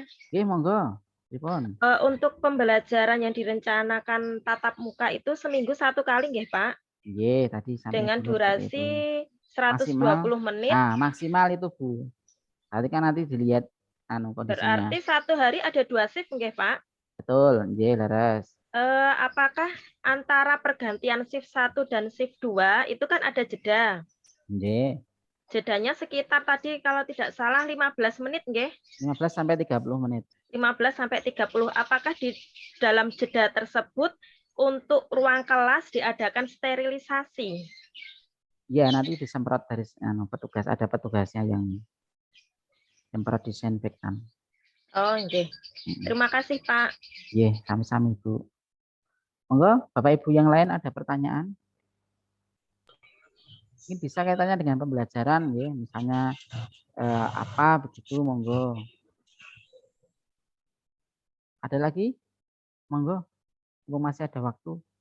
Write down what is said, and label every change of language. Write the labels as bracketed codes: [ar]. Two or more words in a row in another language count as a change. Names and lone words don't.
[jv] Oke, monggo. Pripun? [id] Untuk pembelajaran yang direncanakan tatap muka itu seminggu 1 kali nggih Pak? Iya, tadi sampai Dengan dulu seperti itu. durasi 120 Maksimal. menit. Nah, maksimal itu Bu. Nanti dilihat kondisinya. Berarti 1 hari ada 2 shift nggih Pak? [jv] Betul, nggih leres. [id] Apakah antara pergantian shift 1 dan shift 2 itu kan ada jeda? Nggih. Jedanya sekitar tadi kalau tidak salah 15 menit nggih? 15 sampai 30 menit. 15 sampai 30. Apakah di dalam jeda tersebut untuk ruang kelas diadakan sterilisasi? Ya, nanti disemprot dari petugas, ada petugasnya yang semprot disinfektan. Oh, nggih. Terima kasih, Pak. Iya, [jv] sami-sami, Bu. [id] Monggo, Bapak Ibu yang lain ada pertanyaan? Ini bisa kaitannya dengan pembelajaran, ya. Misalnya apa begitu, monggo. Ada lagi? Monggo, masih ada waktu.